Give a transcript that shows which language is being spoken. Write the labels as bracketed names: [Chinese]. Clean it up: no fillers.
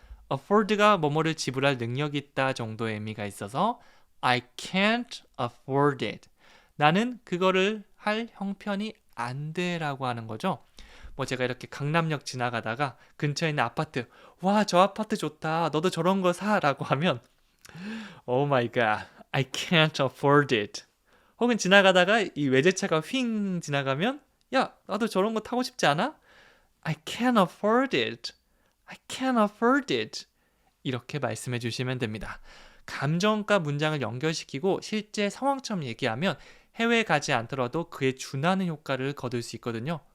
[Korean] afford가 뭐뭐를 지불할 능력이 있다 정도의 의미가 있어서 [English] I can't afford it. [Korean] 나는 그거를 할 형편이 안 돼라고 하는 거죠. 뭐 제가 이렇게 강남역 지나가다가 근처에 있는 아파트 와, 저 아파트 좋다. 너도 저런 거 사라고 하면 [English] Oh my god, I can't afford it. [Korean] 혹은 지나가다가 이 외제차가 휙 지나가면 야, 나도 저런 거 타고 싶지 않아? [English] I can't afford it. I can't afford it. [Korean] 이렇게 말씀해 주시면 됩니다. 감정과 문장을 연결시키고 실제 상황처럼 얘기하면 해외에 가지 않더라도 그에 준하는 효과를 거둘 수 있거든요.